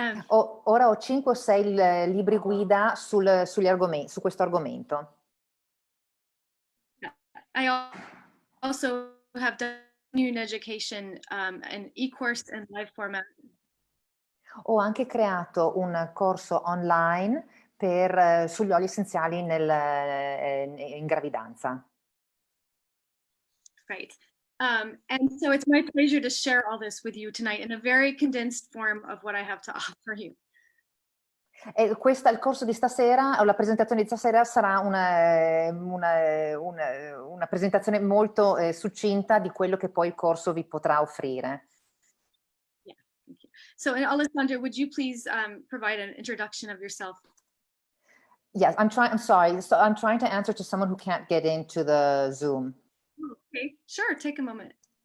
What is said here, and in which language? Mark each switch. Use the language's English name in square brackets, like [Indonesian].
[Italian] Ora ho 5 o 6 libri guida su questo argomento. [English] I also have done continuing education, an e-course and live format. [Italian] Ho anche creato un corso online sugli oli essenziali in gravidanza. Right. [English] And so it's my pleasure to share all this with you tonight in a very condensed form of what I have to offer you. [Italian] E il corso di stasera, o la presentazione di stasera sarà una presentazione molto succinta di quello che poi il corso vi potrà offrire. [English] Yeah, thank you. So, and Alessandra, would you please provide an introduction of yourself? Yes, I'm sorry. So I'm trying to answer to someone who can't get into the Zoom. Oh, okay, sure, take a moment.